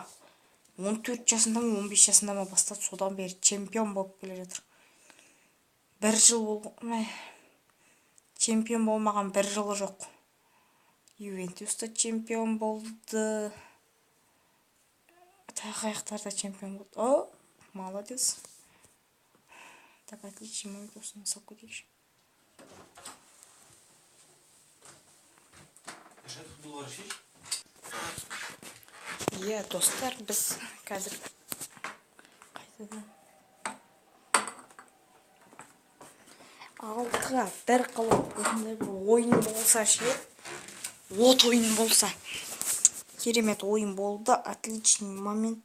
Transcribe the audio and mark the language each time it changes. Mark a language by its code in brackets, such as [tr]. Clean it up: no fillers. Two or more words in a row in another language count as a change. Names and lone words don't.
[kk] 14 жасында ма, 15 жасында ма бастады, содан бері чемпион болып келе жатыр. Бір жыл болған, чемпион болмаған бір жылы жоқ. Ювентуста чемпион болды. Тағы аяқтарда чемпион болды. [ru] О, молодец. Так, отлично, мы просто на соку дейші. [kk] Е, достар, біз қазір қайтадан алтыға бір қылып осындай бір ойын болса ше, от ойын болса, керемет ойын болды, [ru] отличный момент.